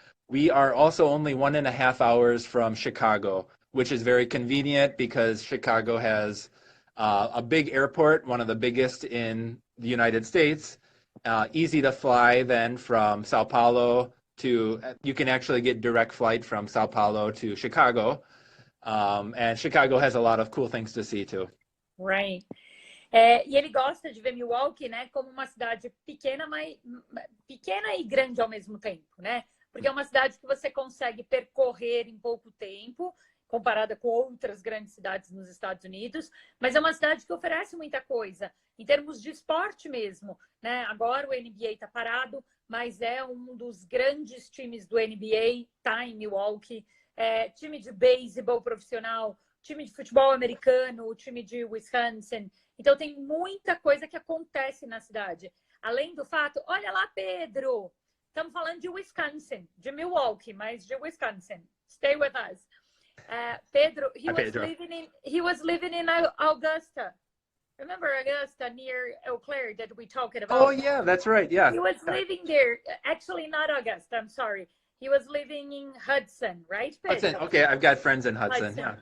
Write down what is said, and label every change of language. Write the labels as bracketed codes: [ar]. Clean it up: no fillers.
[en] We are also only 1.5 hours from Chicago, which is very convenient because Chicago has a big airport, one of the biggest in the United States. Easy to fly then from Sao Paulo you can actually get direct flight from Sao Paulo to Chicago. And Chicago has a lot of cool things to see too. Right. [pt] E ele gosta de ver Milwaukee, né, como uma cidade pequena, pequena e grande ao mesmo tempo, né? Porque é uma cidade que você consegue percorrer em pouco tempo, comparada com outras grandes cidades nos Estados Unidos, mas é uma cidade que oferece muita coisa, em termos de esporte mesmo, né? Agora o NBA está parado, mas é um dos grandes times do NBA, tá em Milwaukee. Time de beisebol profissional, time de futebol americano, time de Wisconsin. Então tem muita coisa que acontece na cidade. Além do fato, olha lá, Pedro, estamos falando de Wisconsin, de Milwaukee, mas de Wisconsin. [en] Stay with us. Pedro, he was living in Augusta. Remember Augusta near Eau Claire that we talked about? Oh yeah, that's right. Yeah. He was living there. Actually, not Augusta. I'm sorry. He was living in Hudson, right, Pedro? Hudson. Okay, I've got friends in Hudson.